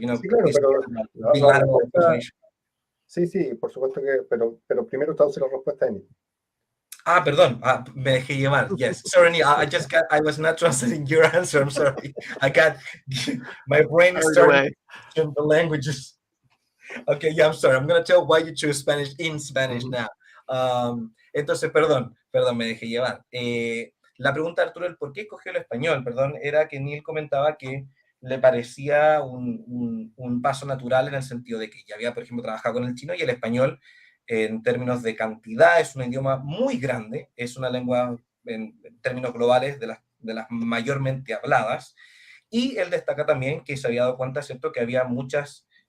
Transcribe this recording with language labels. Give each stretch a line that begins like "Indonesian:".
Spanish: Sí, claro, pero sí, por supuesto que, pero primero traduce la respuesta de mí. Perdón, me dejé llevar.
English: Yes, sorry, Neil, I was not translating your answer. I'm sorry. My brain started to the languages. Okay, yeah, I'm sorry. I'm going to tell why you choose Spanish in Spanish now.
Spanish: Entonces, perdón, me dejé llevar. La pregunta de Arturo, el por qué escogió el español, perdón, era que Neil comentaba que le parecía un paso natural, en el sentido de que ya había, por ejemplo, trabajado con el chino, y el español, en términos de cantidad, es un idioma muy grande, es una lengua, en términos globales, de las mayormente habladas, y él destaca también que se había dado cuenta, ¿cierto?, que había muchos